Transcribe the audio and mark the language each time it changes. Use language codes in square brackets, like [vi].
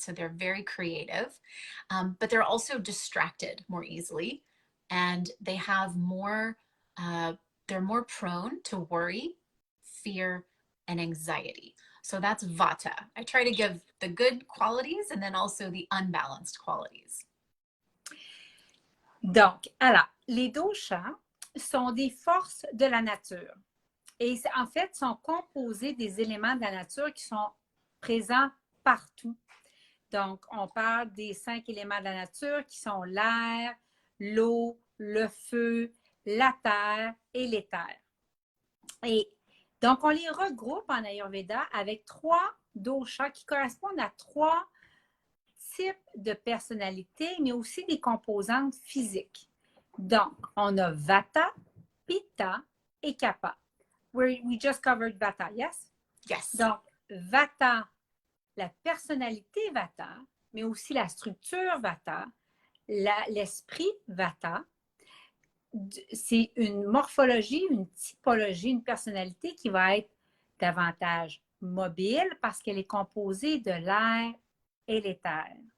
[en] So they're very creative, but they're also distracted more easily, and they have more, they're more prone to worry, fear, and anxiety. So that's Vata. I try to give the good qualities and then also the unbalanced qualities. [fr] Donc, alors, les doshas sont des forces de la nature et en fait sont composés des éléments de la nature qui sont présents partout. Donc, on parle des 5 éléments de la nature qui sont l'air, l'eau, le feu, la terre et l'éther. Et donc, on les regroupe en Ayurveda avec 3 doshas qui correspondent à 3 types de personnalités, mais aussi des composantes physiques. Donc, on a Vata, Pitta et Kapha. [en] We just covered Vata, yes? Yes. [fr] Donc, Vata, la personnalité Vata, mais aussi la structure Vata, l'esprit Vata, c'est une morphologie, une typologie, une personnalité qui va être davantage mobile parce qu'elle est composée de l'air et l'éther.